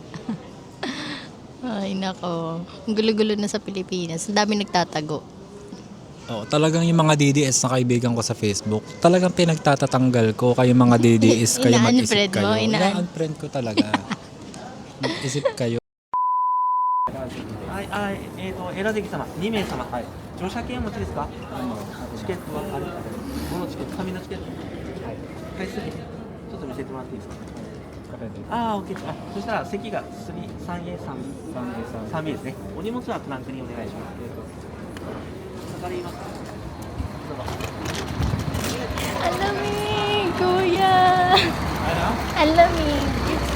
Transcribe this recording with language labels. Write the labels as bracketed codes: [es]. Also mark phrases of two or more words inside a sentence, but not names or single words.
[tl] Ay, nako. Ang gulo-gulo na sa Pilipinas. Ang dami nagtatago. Oh, talagang yung mga DDS na kaibigan ko sa Facebook, talagang pinagtatatanggal ko kayo mga DDS kayo mag-isip Ina-unfriend mo? kayo. Ina-unfriend ko talaga. Mag-isip kayo. [ja] はい、選んでき様、2名様、はい。乗車券お持ちですか？チケットはある？どのチケット？紙のチケット？はい。回数券、ちょっと見せてもらっていいですか？ああ、OK です。そしたら席が 3A、3B ですね。お荷物はトランクにお願いします。わかりますか？どうぞ。 [tl] Alamig, kuya! Alamig!